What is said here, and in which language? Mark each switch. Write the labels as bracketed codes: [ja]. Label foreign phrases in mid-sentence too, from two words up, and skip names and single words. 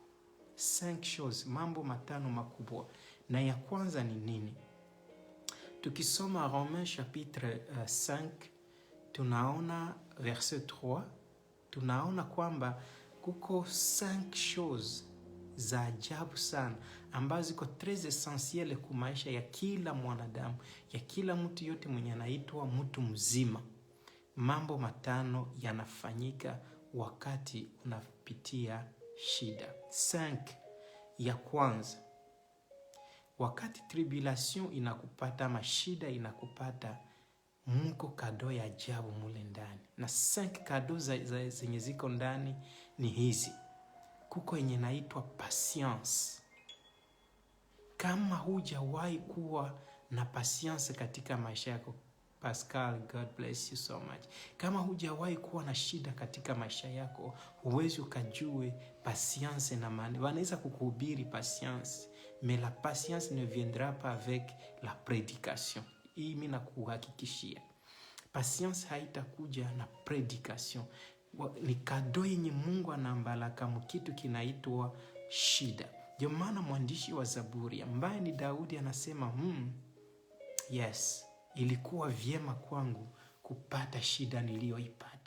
[sw] 5 choses, mambo 5 makubwa. Na ya kwanza ni nini? Tukisoma [fr] Romains chapitre [sw] 5, tunaona verset 3, tunaona kwamba kuko 5 choses za ajabu sana ambazo ziko [fr] très essentielle [sw] kwa maisha ya kila mwanadamu, ya kila mtu yote mwenye anaitwa mtu mzima. Mambo 5 yanafanyika wakati unapitia shida. 5. Ya kwanza, wakati tribulation inakupata ama shida inakupata, mko kado ya ajabu mule ndani. Na 5 kado zenye ziko ndani ni hizi. Kuko yenye naitwa patience. Kama hujawahi kuwa na patience katika maisha yako, Pascal, [en] God bless you so much. [sw] Kama hujawahi kuwa na shida katika maisha yako, huwezi ukajue patience na maana. Wanaweza kukuhubiri patience, [fr] mais la patience ne viendra pas avec la prédication. [sw] Hii mimi nakuhakikishia. Patience haitakuja na prédication. Ni kado yenye Mungu anambalaka mkitu kinaitwa shida. Ndio maana mwandishi wa Zaburi ambaye ni Daudi anasema, yes, ilikuwa vyema kwangu kupata shida niliyoipata.